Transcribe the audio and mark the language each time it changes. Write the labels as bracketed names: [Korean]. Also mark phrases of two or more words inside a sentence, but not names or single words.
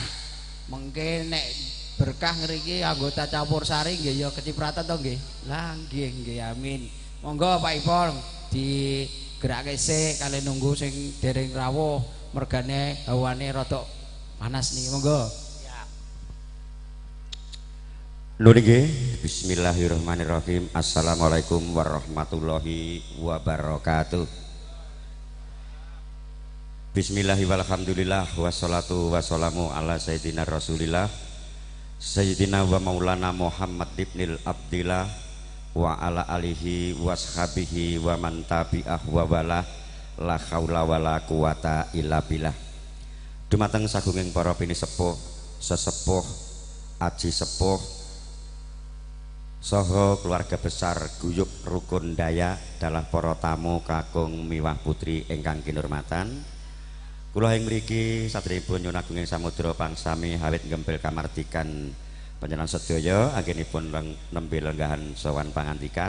[Javanese] Mengke nek berkah ngriki anggota Campursari nggih ya kecipratan to nggih. Lah nggih amin. Monggo Pak Ipong digerakake sik kalih nunggu sing dereng rawuh mergane hawane rada panas niki monggo. Nun nggih, [Arabic] بسم الله الرحمن الرحيم. السلام عليكم ورحمة الله وبركاته. بسم الله الرحمن الرحيم. والصلاة والسلام على سيدنا رسول الله سيدنا ومولانا محمد ابن عبد الله وعلى آله وصحبه ومن تبعه ووالاه لا حول ولا قوة إلا بالله. [Javanese] Dumateng sagunging para pinisepuh, sesepuh, aji sepuh soho [Indonesian] keluarga besar [Javanese] guyub rukun daya dalah para tamu kakung miwah putri ingkang kinurmatan. Kula ing mriki satripun nyuwun agunging samudra pangsami hawit gempil kamardikan panjenengan sedaya anggenipun nembe lenggahan sowan pangandikan.